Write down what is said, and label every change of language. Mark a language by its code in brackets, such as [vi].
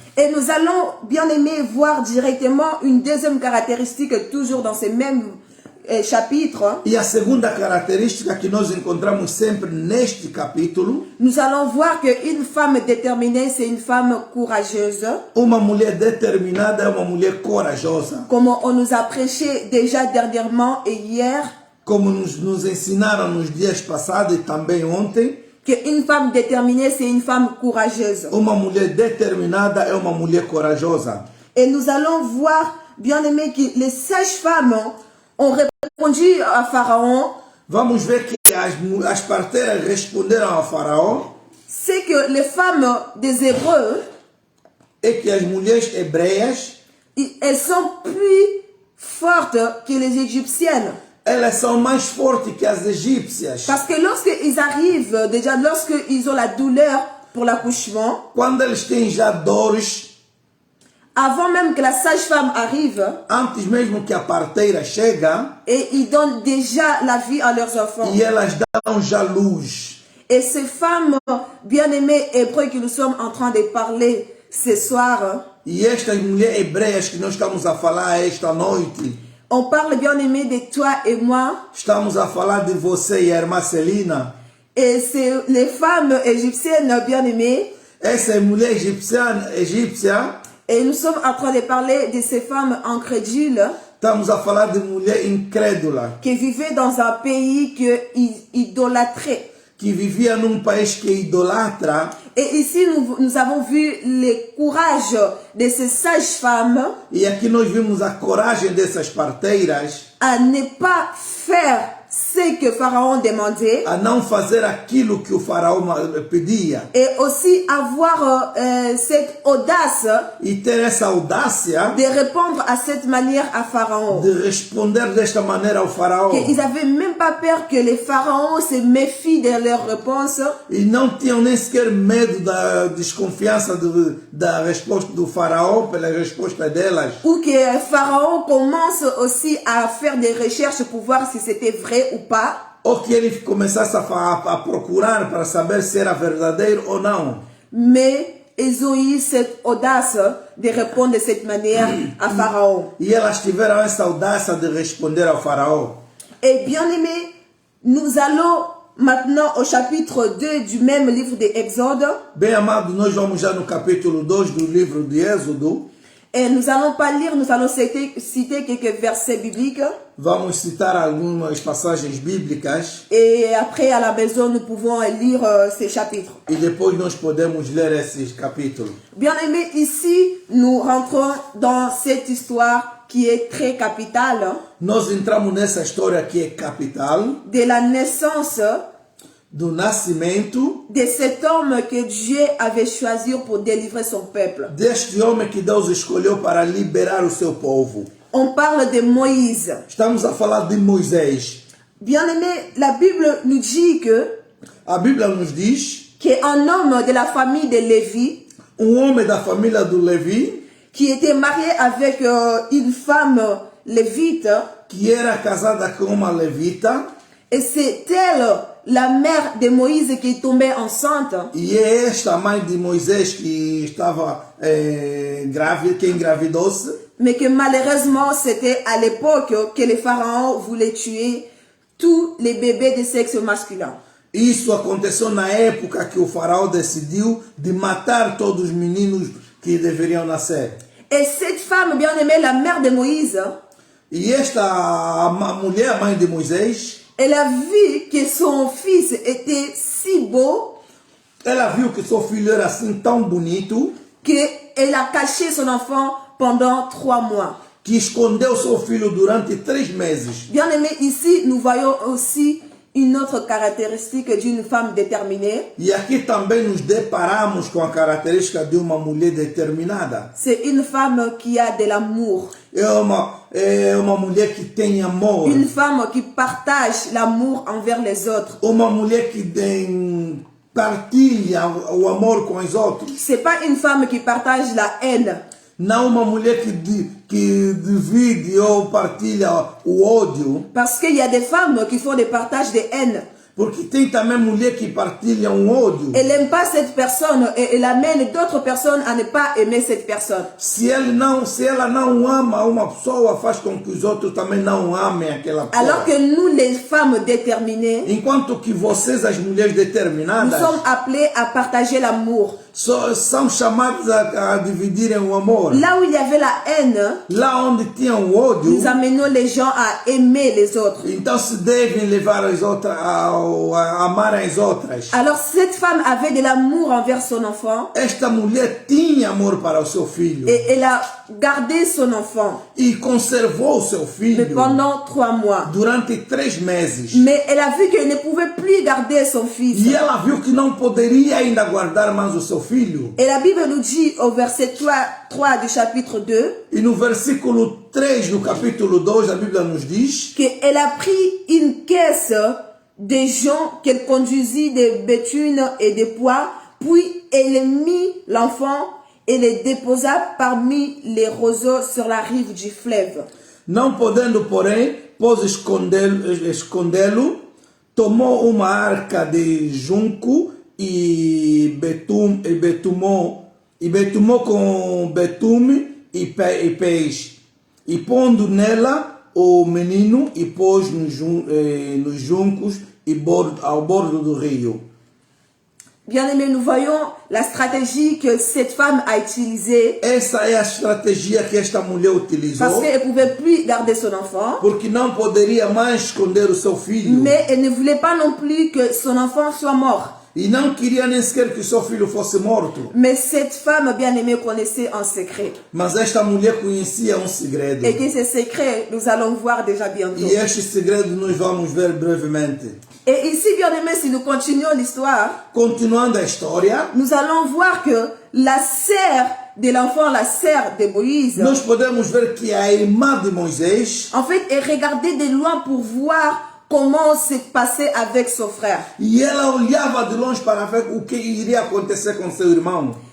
[fr] Et nous allons, bien aimé, voir directement une deuxième caractéristique, toujours dans ce même chapitre. [pt] E a segunda característica que nós encontramos sempre neste capítulo, [fr] Nous allons voir qu'une femme déterminée, c'est une femme courageuse. [pt] uma mulher determinada é uma mulher corajosa. [fr] Comme on nous a prêché déjà dernièrement et hier, [pt] Como nos ensinaram nos dias passados e também ontem, [fr] qu'une femme déterminée, c'est une femme courageuse. [pt] uma mulher determinada é uma mulher corajosa. [fr] Et nous allons voir, bien aimé, que les sages-femmes ont répondu à Pharaon. [pt] Vamos ver que as parteiras responderam ao faraó, [fr] C'est que les femmes des Hébreux, [pt] é que as mulheres hebreias, [fr] elles sont plus fortes que les Égyptiennes. [pt] elas são mais fortes que as egípcias. [fr] Parce que lorsqu'ils arrivent, déjà lorsqu'ils ont la douleur pour l'accouchement, [pt] Quando eles têm já dores, [fr] avant même que la sage-femme arrive, [pt] antes mesmo que a parteira chega, [fr] et ils donnent déjà la vie à leurs enfants. [pt] e elas dão já luz. [fr] Et ces femmes bien-aimées hébreux que nous sommes en train de parler ce soir, [pt] E estas mulheres hebreias que nós estamos a falar esta noite, [fr] on parle bien-aimé de toi et moi, [pt] estamos a falar de você e a irmã Celina. [fr] et c'est les femmes égyptiennes bien-aimées, [pt] Essa mulher egípcia, [fr] et nous sommes en train de parler de ces femmes incrédules [pt] estamos a falar de mulher incrédula, [fr] qui vivaient dans un pays qui idolâtrait. [pt] que vivia num país que idolatra. [fr] Et ici, nous avons vu le courage de ces sages-femmes [pt] E aqui nós vimos a coragem dessas parteiras [fr] à ne pas faire ce que Pharaon demandait [pt] a não fazer aquilo que o faraó pedia. [fr] et aussi avoir cette audace [pt] E ter essa audácia [fr] de répondre à cette manière à Pharaon. [pt] de responder desta maneira ao faraó. [fr] Ils n'avaient même pas peur que les pharaons se méfient de leurs réponses [pt] E não tinham nem sequer medo da desconfiança da resposta do faraó pela resposta delas. [fr] ou que Pharaon commence aussi à faire des recherches pour voir si c'était vrai ou pas. [pt] Ou que ele começasse a procurar para saber se era verdadeiro ou não. [fr] Mais ils ont eu cette audace de répondre de cette manière à Pharaon. [pt] E elas tiveram essa audácia de responder ao faraó. [fr] Et bien aimé, nous allons maintenant au chapitre 2 du même livre de Exode. [pt] Bem amado, nós vamos já no capítulo 2 do livro de Êxodo. [fr] Et nous allons pas lire, nous allons citer quelques versets bibliques. [pt] Vamos citar algumas passagens bíblicas [fr] Et après, à la maison, nous pouvons lire ces chapitres. [pt] e depois nós podemos ler esses capítulos. [fr] Bien aimé, ici, nous rentrons dans cette histoire qui est très capitale [pt] Nós entramos nessa história que é capital, [fr] de la naissance [pt] do nascimento [fr] de cet homme que Dieu avait choisi pour délivrer son peuple. [pt] deste homem que Deus escolheu para liberar o seu povo. [fr] On parle de Moïse. [pt] Estamos a falar de Moisés. [fr] Bien aimé, la Bible nous dit [pt] A Bíblia nos diz [fr] qu'un homme de la famille de Lévi, [pt] homem da família do Levi, [fr] qui était marié avec une femme lévite, [pt] que era casada com uma levita, [fr] et c'est elle, la mère de Moïse, qui est tombée enceinte. [pt] e é esta a mãe de Moisés que estava grávida, que engravidou-se, [fr] Mais que malheureusement, c'était à l'époque que les pharaons voulaient tuer tous les bébés de sexe masculin. [pt] Isso aconteceu na época que o faraó decidiu de matar todos os meninos que deveriam nascer. [fr] Et cette femme, bien aimée, la mère de Moïse, [pt] E esta mulher, a mãe de Moisés, [fr] elle a vu que son fils était si beau [pt] ela viu que seu filho era assim tão bonito [fr] qu'elle a caché son enfant pendant 3 mois. [pt] que escondeu seu filho durante 3 meses. [fr] Bien aimé, ici, nous voyons aussi une autre caractéristique d'une femme déterminée. [pt] E aqui também nos deparamos com a característica de uma mulher determinada. [fr] C'est une femme qui a de l'amour. [pt] É uma mulher que tem amor. [fr] Une femme qui partage l'amour envers les autres. [pt] Uma mulher que partilha o amor com os outros. [fr] C'est pas une femme qui partage la haine. [pt] Não uma mulher que divide ou partilha o ódio. [fr] Parce qu'il y a des femmes qui font des partages de haine. [pt] Porque tem também mulher que partilha ódio. [fr] Elle n'aime pas cette personne et elle amène d'autres personnes à ne pas aimer cette personne. [pt] Se ela não ama uma pessoa, faz com que os outros também não amem aquela pessoa. [fr] Alors que nous, les femmes déterminées, [pt] Enquanto que vocês, as mulheres [fr] nous [pt] determinadas, [fr] sommes appelées à partager l'amour. [pt] são chamadas a dividirem o amor. [fr] Là où il y avait la haine, [pt] Lá onde tinha o ódio, [fr] nous amenons les gens à aimer les autres. [pt] então se devem levar as outras a amar as outras. [fr] Alors cette femme avait de l'amour envers son enfant [pt] Esta mulher tinha amor para o seu filho [fr] et elle a gardé son enfant [pt] e conservou o seu [fr] mais [pt] filho [fr] pendant 3 mois. [pt] durante 3 meses. [fr] Mais elle a vu qu'elle ne pouvait plus garder son fils. [pt] E ela viu que não poderia ainda guardar mais o seu filho. [fr] Et la Bible nous dit au verset 3 du chapitre 2 [pt] E no versículo 3 do capítulo 2, a Bíblia nos diz [fr] qu'elle a pris une caisse de joncs qu'elle conduisit des bétunes et des pois, puis elle mit l'enfant et le déposa parmi les roseaux sur la rive du fleuve. [pt] não podendo, porém, pôs escondê-lo, tomou uma arca de junco e betumou com betume e peixe, e pondo nela o menino e pôs nos juncos e ao bordo do rio. [fr] Bien aimé, nous voyons la stratégie que cette femme a utilisée [pt] Essa é a estratégia que esta mulher utilizou, [fr] parce qu'elle ne pouvait plus garder son enfant, [pt] porque não poderia mais esconder o seu filho. [fr] mais elle ne voulait pas non plus que son enfant soit mort. [pt] E não queria nem sequer que seu filho fosse morto. [fr] Mais cette femme bien-aimée connaissait un secret. [pt] Mas esta mulher conhecia um segredo. [fr] Et que ce secret, nous allons voir déjà bientôt. [pt] E este segredo nós vamos ver brevemente. [fr] Et ici, bien-aimés, si nous continuons l'histoire, [pt] Continuando a história, [fr] nous allons voir que la sœur de l'enfant, la sœur de Moïse, [pt] nós podemos ver que a irmã de Moisés, [fr] en fait, elle regardait de loin pour voir comment se passait avec son frère. [pt] e ela olhava de longe para ver o que iria acontecer com seu irmão.